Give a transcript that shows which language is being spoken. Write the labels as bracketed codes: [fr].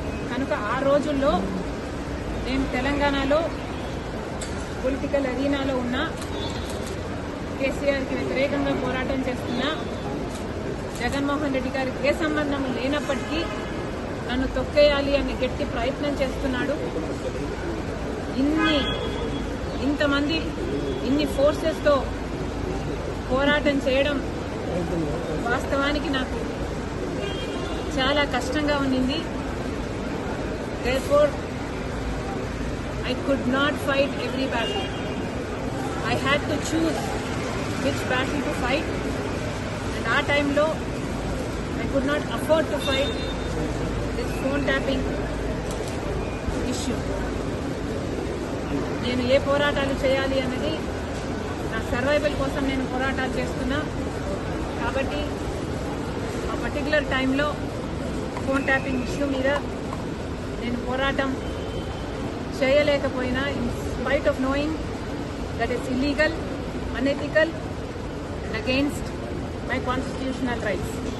[te] కనుక ఆ రోజుల్లో నేను తెలంగాణలో పొలిటికల్ అరీనాలో ఉన్న కేసీఆర్కి వ్యతిరేకంగా పోరాటం చేస్తున్న జగన్మోహన్ రెడ్డి గారికి ఏ సంబంధం లేనప్పటికీ నన్ను తొక్కేయాలి అనే గట్టి ప్రయత్నం చేస్తున్నాడు. ఇంతమంది ఇన్ని ఫోర్సెస్తో పోరాటం చేయడం వాస్తవానికి నాకు చాలా కష్టంగా ఉండింది. [en] Therefore, I could not fight every battle. I had to choose which battle to fight, and our time [te] lo [en] I could not afford to fight this phone tapping issue. [te] నేను ఏ పోరాటాలు చేయాలి అన్నది నా సర్వైవల్ కోసం నేను పోరాటాలు చేస్తున్నా. కాబట్టి ఆ పర్టికులర్ టైంలో ఫోన్ ట్యాపింగ్ ఇష్యూ మీద నేను పోరాటం చేయలేకపోయినా, [en] In spite of knowing that it's illegal, unethical and against my constitutional rights.